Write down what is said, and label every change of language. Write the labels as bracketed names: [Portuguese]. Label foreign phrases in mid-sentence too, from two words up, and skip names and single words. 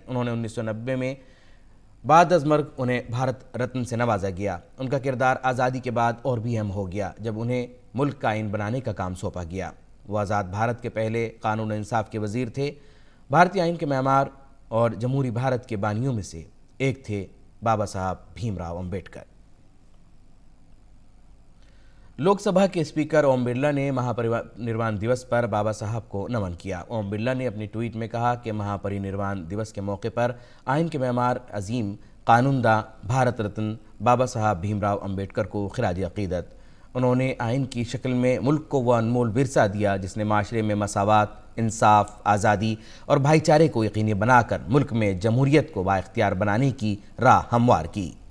[Urdu] انہوں نے 1990 میں بعد از مرگ انہیں بھارت رتن سے نوازا گیا۔ ان کا کردار آزادی کے بعد اور بھی اہم ہو گیا جب انہیں ملک کا آئین بنانے کا کام سونپا گیا۔ وہ آزاد بھارت کے پہلے قانون و انصاف کے وزیر تھے۔ بھارتی آئین کے معمار اور جمہوری بھارت کے بانیوں میں سے ایک تھے بابا صاحب بھیم راؤ امبیڈکر۔ لوک سبھا کے اسپیکر اوم برلا نے مہا پری نروان دیوس پر بابا صاحب کو نمن کیا۔ اوم برلا نے اپنی ٹویٹ میں کہا کہ مہا پری نروان دیوس کے موقع پر آئین کے معمار عظیم قانون داں بھارت رتن بابا صاحب بھیم راؤ امبیڈکر کو خراج عقیدت۔ انہوں نے آئین کی شکل میں ملک کو وہ انمول ورثہ دیا جس نے معاشرے میں مساوات، انصاف، آزادی اور بھائی چارے کو یقینی بنا کر ملک میں جمہوریت کو بااختیار بنانے کی راہ ہموار کی۔